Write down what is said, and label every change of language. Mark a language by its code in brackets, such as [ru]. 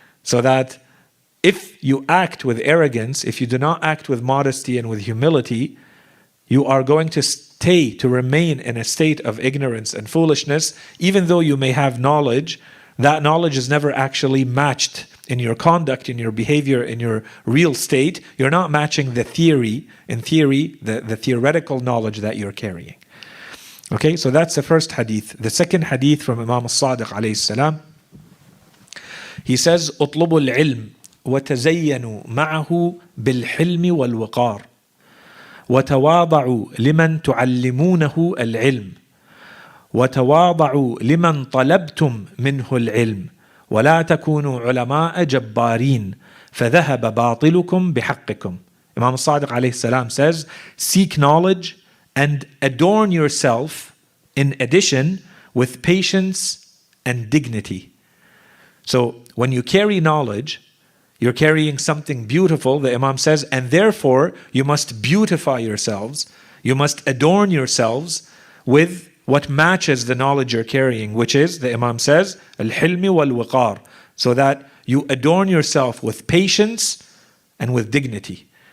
[en] So that if you act with arrogance, if you do not act with modesty and with humility, you are going to remain in a state of ignorance and foolishness. Even though you may have knowledge, that knowledge is never actually matched in your conduct, in your behavior, in your real state. You're not matching the theory, the theoretical knowledge that you're carrying. Okay, so that's the first hadith. [ar] The second hadith from Imam al-Sadiq alayhi salam, he says, اطلبوا العلم وتزينوا معه بالحلم والوقار وتواضعوا لمن تعلمونه العلم وتواضعوا لمن طلبتم منه العلم ولا تكونوا علماء جبارين فذهب باطلكم بحقكم. [en] Imam Sadiq alayhi salam says, seek knowledge and adorn yourself in addition with patience and dignity. So when you carry knowledge, you're carrying something beautiful, the Imam says, and therefore you must beautify yourselves, you must adorn yourselves with what matches the knowledge you're carrying, which is, the Imam says, al-hilmi wal-waqar, so that you adorn yourself with patience and with dignity.